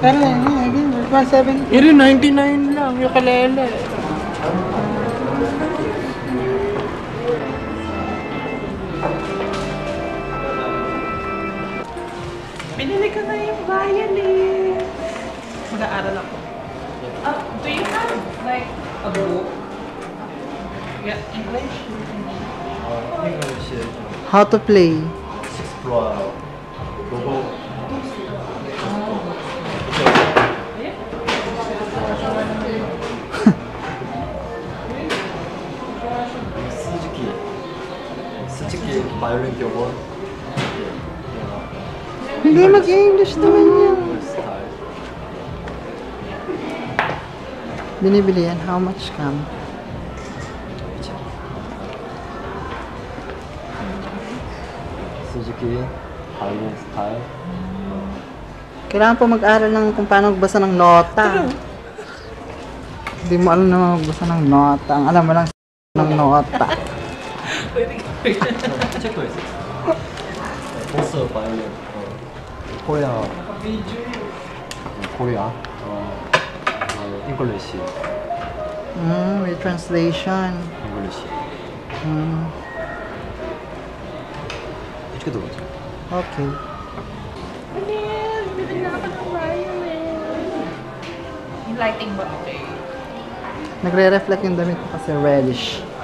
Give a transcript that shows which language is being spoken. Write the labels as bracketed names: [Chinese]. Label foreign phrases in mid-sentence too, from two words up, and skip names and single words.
[Filipino] Pero, 170. Iri, 99 lang, yung kalele. Binili ko na yung violin. Mag-aaral ako. [English] Do you have like a book? Yeah, English? How to play? [Korean] Explore 로고 스즈키 바이올린 교본 [Filipino] Hindi mag-English naman yan. [Korean] 스타일 [Filipino] Binibili yan. [English] How much come? [Korean] 스즈키 바이올린 스타일 [Filipino] Kailangan po mag-aral ng kung paano magbasa ng nota. Hindi mo alam na magbasa ng nota. Ang alam mo lang ng nota. [Korean] 책도 있어 보스 바이올린 코리아 코리아 잉글리시 [English] With translation. [Korean] 잉글리시 이렇게 들어가죠 [English] Okay. [Filipino] Bili na ako ng violin. lighting ba? Okay. Nagre-reflect yung damit ko kasi reddish.